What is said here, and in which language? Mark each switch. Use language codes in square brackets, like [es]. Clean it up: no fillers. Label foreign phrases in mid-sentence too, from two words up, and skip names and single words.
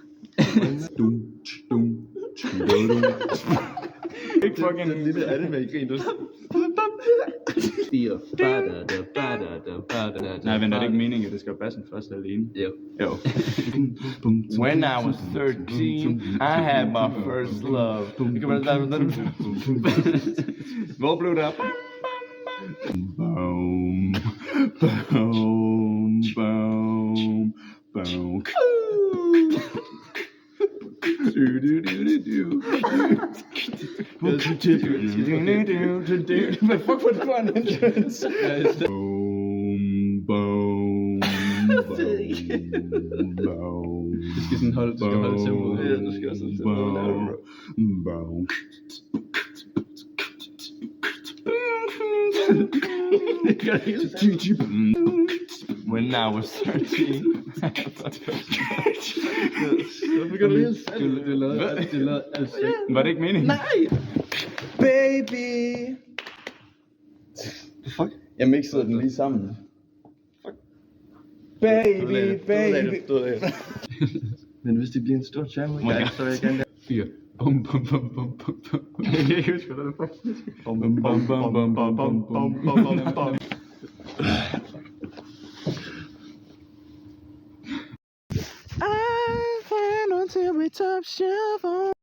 [da] Ikke fucking den lille anime i grin, du. Nej, men er det ikke meningen, at det skal bassen først alene? Jo. [en] When I was 13, I had my first love. [da] Hvor blev det af? Boom, boom, boom, boom. Hvad fuck var det for en entrance? Boom, boom, boom. Det skal sådan holde, tempoet. Ja, du skal også holde tempoet. Boom. Det gør det hele tiden. [en] When I was 13. [da] Var det ikke meningen? Nej! [en] Baby! Fuck? [da] Jeg mixede den lige sammen. [en] Fuck. Baby. [da] Men hvis det bliver en stor jam, så vil jeg gerne... 4. Bum. Jeg kan ikke huske, hvad det er faktisk. Bum. [en] I plan until we top shelf.